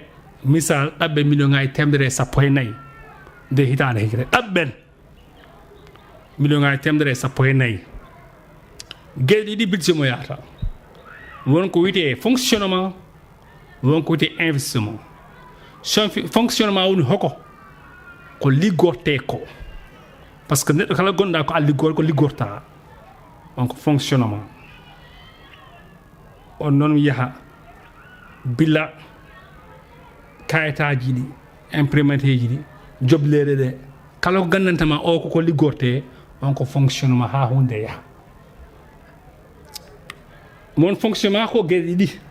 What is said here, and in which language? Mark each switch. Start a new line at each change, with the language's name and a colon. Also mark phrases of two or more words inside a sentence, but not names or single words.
Fula: misal ɗaɓɓe million ngaji 140 nde hitande hikre ɗaɓɓen million ngaji 140 gueɗe ɗiɗi budget mo yahata wonko wiyete fonctionnement wonko wiyete investissement fonctionnement woni hoko ko liggorte ko
French: par ce que
Fula: neɗɗo kala gonɗa ko a liggor ko liggorta on ko fonctionnement on noon yaha billa kayitaji ɗi imprimante ji ɗi jobleɗe ɗe kala ko gandantama o koko liggorte on ko fonctionnement ha hunde yaha mon fonctionnement ko gueɗe ɗiɗi